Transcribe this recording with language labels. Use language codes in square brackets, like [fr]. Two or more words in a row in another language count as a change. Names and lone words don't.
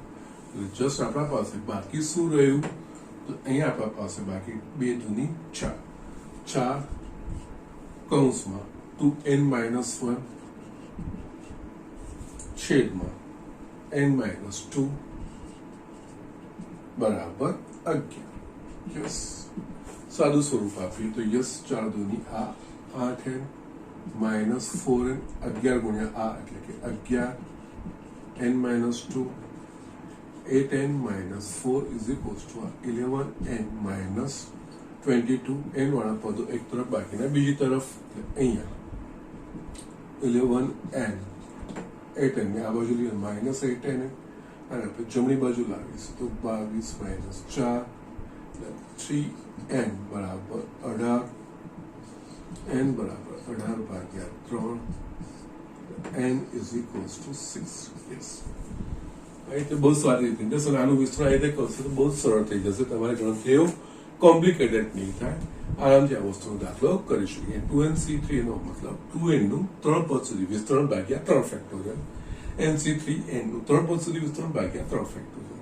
[gu] જસ્ટ આપણા પાસે બાકી શું રહ્યું તો અહીંયા આપણા પાસે બાકી 2 દૂની 4 4 કૌંસમાં 2n-1 છેદમાં n-2 બરાબર 11. યસ, સાદું સ્વરૂપ આપ્યું તો યસ 4 દૂની આ 8n -4n 11 ગુણ્યા આ એટલે કે 11n-2 8n-4 [en] is equals to [gu] 11n-22 n વાળા પદો એક તરફ બાકીના બીજી તરફ અહીંયા 11n 8n ને આ બાજુ લઈએ -8n અને આપણે જમણી બાજુ લાવીશું તો 22 - 4 3n બરાબર 18 n બરાબર 18/3 n [en] is equals to [gu] 6. યસ, એટલે બહુ સારી રીતે જશે. આનું વિસ્તરણ આ રીતે કરશે તો બહુ સરળ થઈ જશે. તમારે ગણતરીઓ કોમ્પ્લિકેટેડ નહીં થાય. આરામથી આ વસ્તુનો દાખલો કરી શકીએ. 2nc3 નો મતલબ 2n નું 3 પદ સુધી વિસ્તરણ ભાગ્યા 3 ફેક્ટોરિયલ, nc3n નું 3 પદ સુધી વિસ્તરણ ભાગ્યા 3 ફેક્ટોરિયલ.